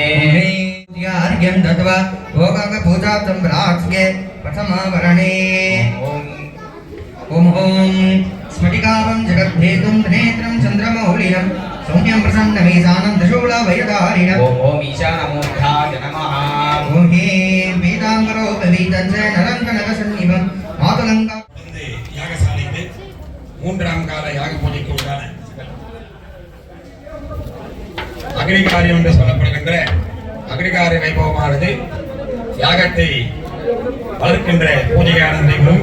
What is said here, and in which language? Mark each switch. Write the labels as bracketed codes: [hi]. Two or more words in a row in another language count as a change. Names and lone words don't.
[sa] अर्घ्यं दत्त्वा भोगपूजार्थं प्रार्थ्ये प्रथमावरणे ॐ स्फटिकावं जगद्धेतुं नेत्रं चन्द्रमौलिनं सौम्यं प्रसन्नमीशानं त्रिशूलभयधारिणम् ओम ओम ईशानमूर्धाय नमः ॐ ह्रीं पीताम्बरोपवीतस्य नरङ्गनकसन्निभं मातुलङ्गा [ta] வந்து யாகசாலைக்கு மூன்றாம் கால யாக பூஜைக்கு உண்டான அக்னிகாரியம் என்று சொல்லப்படுகின்ற அக்னிகாரி வைபவமானது யாகத்தை வளர்க்கின்ற பூஜையானது நடைபெறும்.